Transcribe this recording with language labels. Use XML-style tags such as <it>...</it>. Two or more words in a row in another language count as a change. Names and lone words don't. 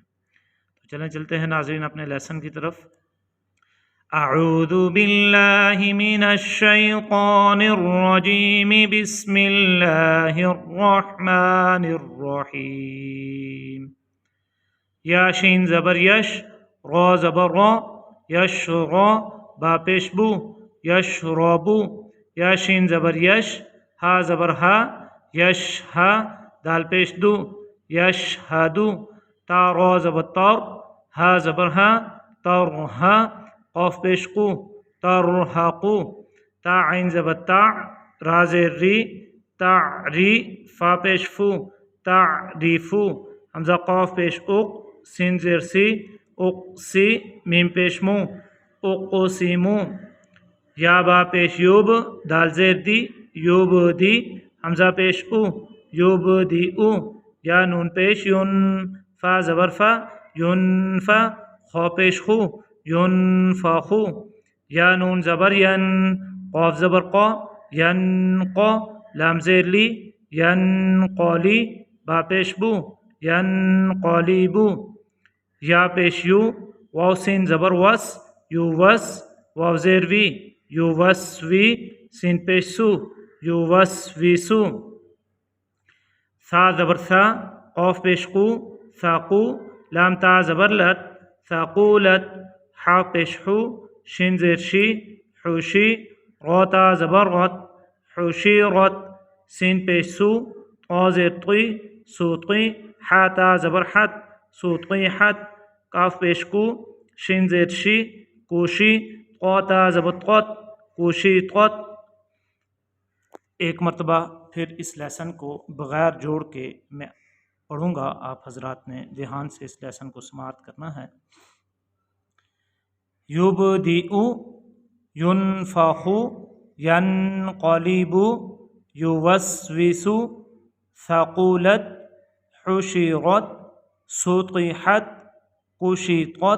<ur>تو چلتے ہیں ناظرین اپنے لیسن کی طرف۔</ur> <ar>اعوذ باللہ من الشیطان الرجیم، بسم اللہ الرحمن الرحیم۔</ar> <ur>یا شین زبر یش، را زبر را، یش را، با پیش بو، یش رابو، یا شین زبر یش، ہا زبر ہا، یش ہا، دال پیش دو، یش ہادو، تا را زبر تار، ہا زبر ہا، تار ہا، قاف پیش قو، تار ہا قو، تا عین زبر تا، را زیر ری، تا ری، فا پیش فو، تا ری فو، حمزہ قاف پیش اق، سین زیر سی، اقسی، میم پیش مو، اقسیمو، یا با پیش یوب، دال زیر دی، یوب دی، حمزہ پیش او، یوب دی او، یا نون پیش یون، فا زبر فا، یون فا، خو پیش خو، یون فا خو، یا نون زبر ین، قاف زبر قا، ین قا، لام زیر لی، ین قالی، با پیش بو، ین قالی بو، یا پیش یو، واو سین زبر وس، یو وس، واو زیر وی، یو وس وی، سین پیش سو، یو وس وی سو، ثا زبر ثا، قاف پیش قو، ثاقو، لام تا زبر لت، ثاقولت، حا پیش حو، شین زیر شی، حوشی، را تا زبر رت، حوشی رت، سین پیش سو، طا زیر طی، سوطی، حا تا زبر حت، سوطی حت، کاف پیش کو، شین زیر شی، کوشی، قا تا زبر قط، کوشی قط۔ ایک مرتبہ پھر اس لیسن کو بغیر جوڑ کے میں پڑھوں گا، آپ حضرات نے دھیان سے اس لیسن کو سماعت کرنا ہے۔</ur> <ar>یبدئ، ینفخ، ینقلب، یوسوس، ثقلت، حشرت، سطحت، کشطت۔</ar>